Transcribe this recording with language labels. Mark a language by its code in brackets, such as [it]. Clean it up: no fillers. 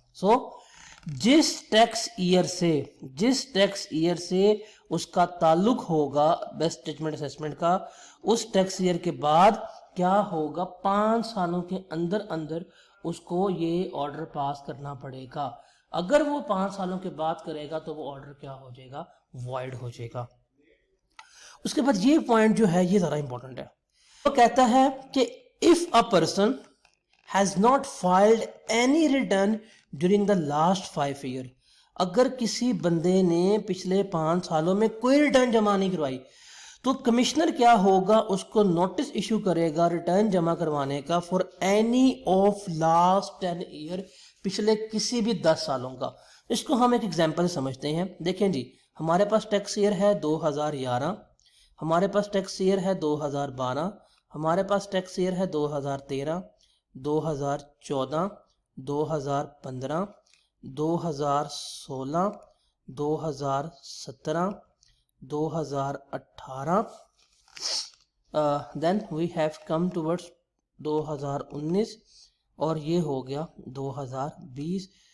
[ur] سو جس tax year سے اس کا تعلق ہوگا بیسٹ ججمنٹ اسیسمنٹ کا, اس ٹیکس ایئر کے بعد کیا ہوگا, 5 سالوں کے اندر اندر اس کو یہ آرڈر پاس کرنا پڑے گا. اگر وہ 5 سالوں کے بعد کرے گا تو وہ آرڈر کیا ہو جائے گا, وائڈ ہو جائے گا. اس کے بعد یہ پوائنٹ جو ہے یہ ذرا امپورٹنٹ ہے. وہ کہتا ہے کہ [en] if a person has not filed any return during the last 5 years, [ur] اگر کسی بندے نے پچھلے 5 سالوں میں کوئی ریٹرن جمع نہیں کروائی تو کمشنر کیا ہوگا, اس کو نوٹس ایشو کرے گا ریٹرن جمع کروانے کا [en] for any of last 10 year, [ur] پچھلے کسی بھی 10 سالوں کا. اس کو ہم ایک ایگزامپل سمجھتے ہیں. دیکھیں جی, ہمارے پاس ٹیکس ایئر ہے 2011, ہمارے پاس ٹیکس ایئر ہے 2012, ہمارے پاس ٹیکس ایئر ہے 2013, 2014, 2015, 2016, 2017, 2018, [en] then we have come towards [ur] 2019 اور یہ ہو گیا 2020.